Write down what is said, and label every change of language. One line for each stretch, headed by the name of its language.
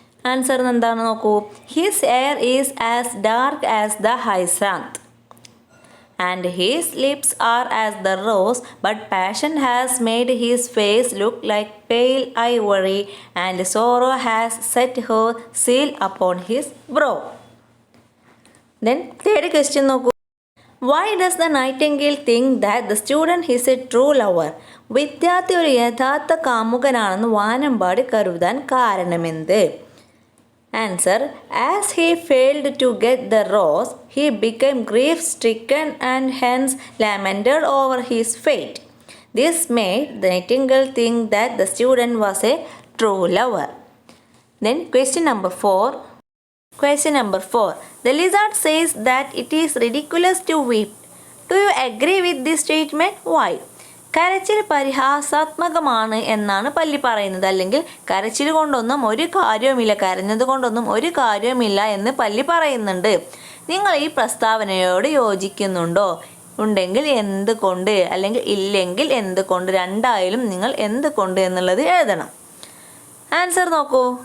English: answer
Malayalam: എന്താണ് നോക്കൂ.
English: His hair is as dark as the hyacinth and his lips are as the rose, but passion has made his face look like pale ivory and sorrow has set her seal upon his brow. Then third question
Malayalam: നോക്കൂ.
English: Why does the nightingale think that the student is a true lover?
Malayalam: വിദ്യാർത്ഥി ഒരു യഥാർത്ഥ കാമുകനാണെന്ന് വാനമ്പാടി കരുതാൻ കാരണമെന്ത്?
English: Answer, as he failed to get the rose, he became grief-stricken and hence lamented over his fate. This made the Nightingale think that the student was a true lover. Then question number 4. The lizard says that it is ridiculous to weep. Do you agree with this statement? Why?
Malayalam: കരച്ചിൽ പരിഹാസാത്മകമാണ് എന്നാണ് പല്ലി പറയുന്നത്. അല്ലെങ്കിൽ കരച്ചിൽ കൊണ്ടൊന്നും ഒരു കാര്യവുമില്ല, കരഞ്ഞത് കൊണ്ടൊന്നും ഒരു കാര്യവുമില്ല എന്ന് പല്ലി പറയുന്നുണ്ട്. നിങ്ങൾ ഈ പ്രസ്താവനയോട് യോജിക്കുന്നുണ്ടോ? ഉണ്ടെങ്കിൽ എന്തുകൊണ്ട്, അല്ലെങ്കിൽ ഇല്ലെങ്കിൽ എന്തുകൊണ്ട്, രണ്ടായാലും നിങ്ങൾ എന്തുകൊണ്ട് എന്നുള്ളത് എഴുതണം. ആൻസർ നോക്കൂ.